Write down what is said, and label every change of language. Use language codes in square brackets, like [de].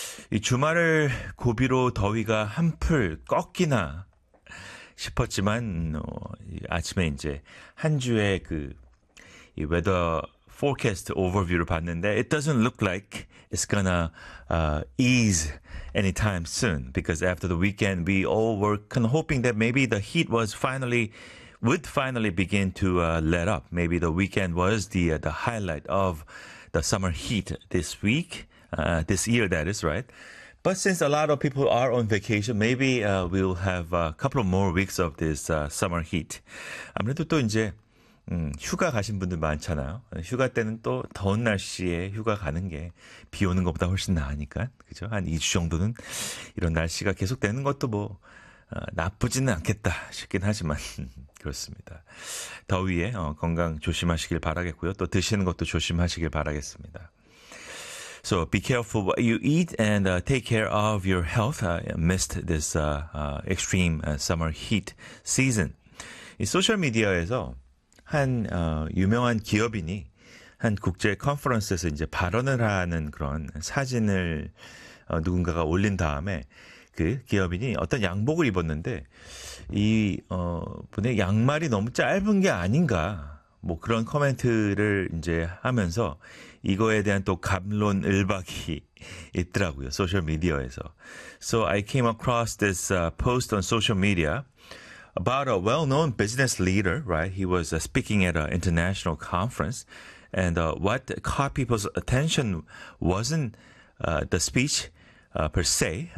[ko] 이 주말을 고비로 더위가 한풀 꺾이나 싶었지만 아침에 이제 한 주의 그 이 웨더 forecast overview를 봤는데 [en] it doesn't look like it's gonna ease anytime soon, because after the weekend we all were kind of hoping that maybe the heat was finally would finally begin to let up. Maybe the weekend was the highlight of the summer heat this week, this year, that is, right? But since a lot of people are on vacation, maybe we'll have a couple of more weeks of this summer heat. [ko] 아무래도 또 이제 휴가 가신 분들 많잖아요. 휴가 때는 또 더운 날씨에 휴가 가는 게 비 오는 것보다 훨씬 나으니까, 그죠? 한 2주 정도는 이런 날씨가 계속되는 것도 뭐 나쁘지는 않겠다 싶긴 하지만 그렇습니다. 더위에 건강 조심하시길 바라겠고요. 또 드시는 것도 조심하시길 바라겠습니다. [en] So be careful what you eat and take care of your health amidst this extreme summer heat season. [ko] 이 소셜미디어에서 한 유명한 기업인이 한 국제 컨퍼런스에서 이제 발언을 하는 그런 사진을 누군가가 올린 다음에 그 기업인이 어떤 양복을 입었는데 이 분의 양말이 너무 짧은 게 아닌가 뭐 그런 코멘트를 이제 하면서 이거에 대한 또 갑론을박이 있더라고요. 소셜 미디어에서. [en] So I came across this post on social media about a well-known business leader, right? He was speaking at an international conference. And what caught people's attention wasn't the speech per se.